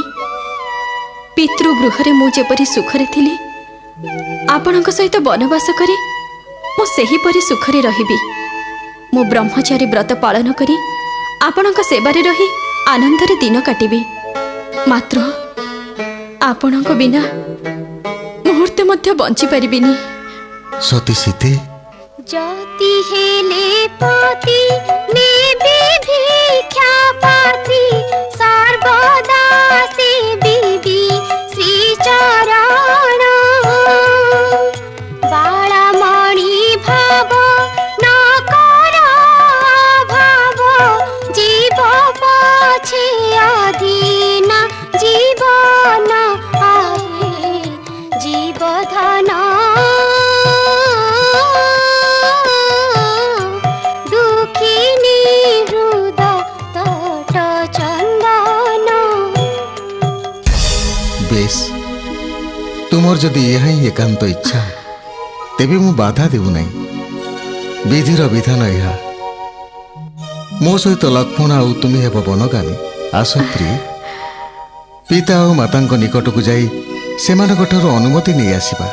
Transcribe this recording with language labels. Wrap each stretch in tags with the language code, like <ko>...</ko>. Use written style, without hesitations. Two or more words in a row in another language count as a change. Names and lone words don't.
<or>ପିତୃଗୃହରେ ମୁଁ ଯେପରି ସୁଖରେ ଥିଲି, ଆପଣଙ୍କ ସହିତ ବନବାସ କରି ମୁଁ ସେହିପରି ସୁଖରେ ରହିବି। ମୁଁ ବ୍ରହ୍ମଚାରୀ ବ୍ରତ ପାଳନ କରି ଆପଣଙ୍କ ସେବାରେ ରହି ଆନନ୍ଦରେ ଦିନ କାଟିବି। ମାତ୍ର ଆପଣଙ୍କ ବିନା ମୁହୂର୍ତ୍ତେ ମଧ୍ୟ ବଞ୍ଚିପାରିବିନି। ସତୀ ସୀତେ, ଜ୍ୟୋତି ହେଲେ ପତି ନେବେ ଭିକ୍ଷା ପାତ୍ରୀ ସର୍ବଦା ସେବିବି ଶ୍ରୀଚରଣ ବାଳାମଣି ଭାବ ନା କର ଭାବ ଜୀବ ପଛେ ଅଧୀନ ଜୀବନ ଆହେ ଜୀବଧନ ଦୁଃଖିନୀ ହୃଦୟ ତଟ ଚନ୍ଦନ। ବେଶ, ତୁମର ଯଦି ଏହା ହିଁ ଏକାନ୍ତ ଇଚ୍ଛା, ତେବେ ମୁଁ ବାଧା ଦେଉନାହିଁ। ବିଧିର ବିଧାନ ଏହା। ମୋ ସହିତ ଲକ୍ଷ୍ମଣ ଆଉ ତୁମେ ହେବ ବନଗାମୀ। ଆସ ପ୍ରିୟ, ପିତା ଓ ମାତାଙ୍କ ନିକଟକୁ ଯାଇ ସେମାନଙ୍କଠାରୁ ଅନୁମତି ନେଇ ଆସିବା।</or>